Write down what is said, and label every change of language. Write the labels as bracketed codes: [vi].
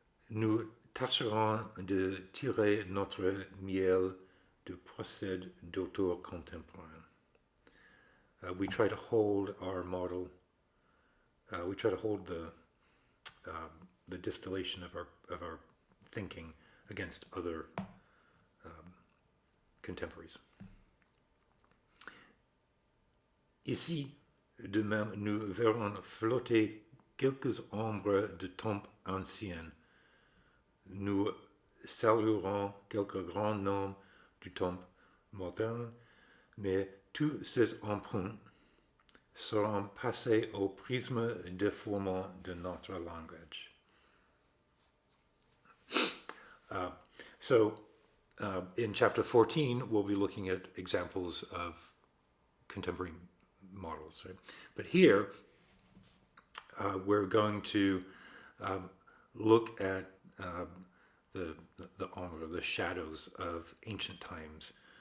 [fr] Nous tâcherons de tirer notre miel de procède d'auteur contemporain. [en] We try to hold our model, we try to hold the distillation of our thinking against other contemporaries. [fr] Ici, de même, nous verrons flotter quelques ombres de temps anciennes. Nous saluerons quelques grands noms du temps moderne, mais tous ces emprunts seront passés au prisme déformant de notre langage. [en] In chapter 14, we'll be looking at examples of contemporary models, right? But here, we're going to look at the ombre, the shadows of ancient times.